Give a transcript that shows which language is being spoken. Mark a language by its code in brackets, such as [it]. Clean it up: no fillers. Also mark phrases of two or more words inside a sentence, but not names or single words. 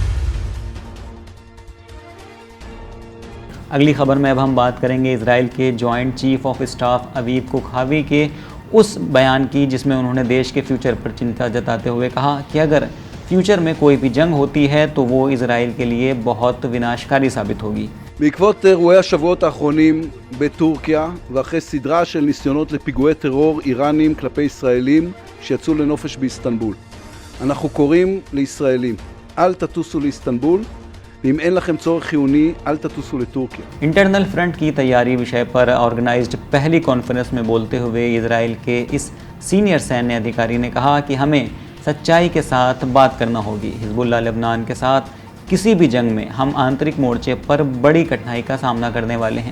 [hi] अगली खबर में अब हम बात करेंगे इजराइल के [en] joint chief of staff [hi] अवीव कोखावी के उस बयान की जिसमें उन्होंने देश के फ्यूचर पर चिंता जताते हुए कहा कि अगर फ्यूचर में कोई भी जंग होती है तो वो इजराइल के लिए बहुत विनाशकारी साबित होगी। [he] בעקבות אירועי השבועות האחרונים בטורקיה ואחרי סדרה של ניסיונות לפיגועי טרור איראנים כלפי ישראלים שיצאו לנופש באיסטנבול, אנחנו קוראים לישראלים, אל תטוסו לאיסטנבול, ואם אין לכם צורך חיוני, אל תטוסו לטורקיה। [en] internal front [hi] की तैयारी विषय पर ऑर्गेनाइज्ड पहली कॉन्फ्रेंस में बोलते हुए इजराइल के इस सीनियर सैन्य अधिकारी ने कहा कि हमें सच्चाई के साथ बात करना होगी। हिजबुल्लाह लेबनान के साथ किसी भी जंग में हम आंतरिक मोर्चे पर बड़ी कठिनाई का सामना करने वाले हैं।